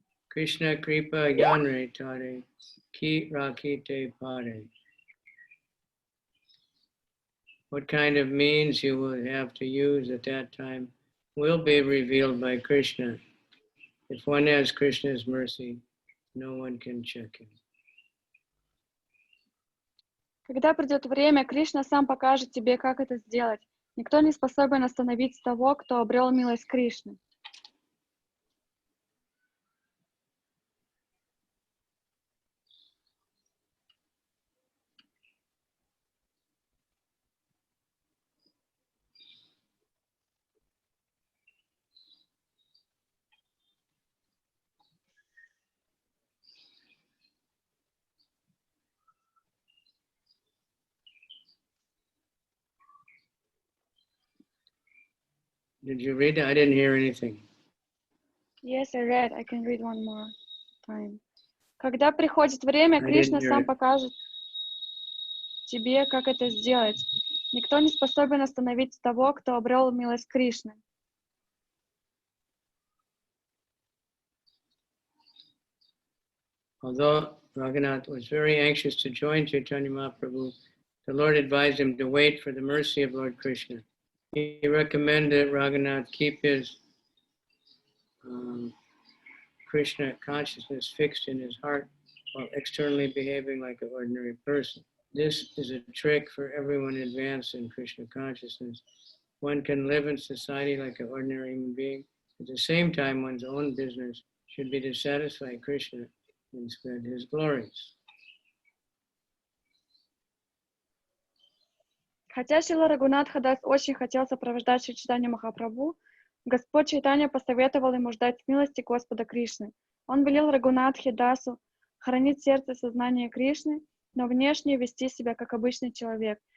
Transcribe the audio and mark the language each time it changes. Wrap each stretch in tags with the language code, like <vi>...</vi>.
<bn>Krishna kripa yanre tare ki rakite pare.</bn> <en>What kind of means you will have to use at that time will be revealed by Krishna. If one has Krishna's mercy, no one can check him.</en> <ru>Когда придет время, Кришна сам покажет тебе, как это сделать. Никто не способен остановить того, кто обрел милость Кришны.</ru> <en>Did you read it? I didn't hear anything. Yes, I read. I can read one more time.</en> <ru>Когда приходит время, Кришна сам покажет тебе, как это сделать. Никто не способен остановить того, кто обрел милость Кришны.</ru> <en>Although Raghunath was very anxious to join Chaitanya Mahaprabhu, the Lord advised him to wait for the mercy of Lord Krishna. He recommended Raghunath keep his Krishna consciousness fixed in his heart while externally behaving like an ordinary person. This is a trick for everyone advanced in Krishna consciousness. One can live in society like an ordinary human being. At the same time, one's own business should be to satisfy Krishna and spread his glories.</en> <ru>Хотя Шрила Рагунатха Дас очень хотел сопровождать Шри Чайтанью Махапрабху, Господь Чайтанья посоветовал ему ждать милости Господа Кришны. Он велел Рагунатхе Дасу хранить сердце и сознание Кришны, но внешне вести себя как обычный человек.</ru>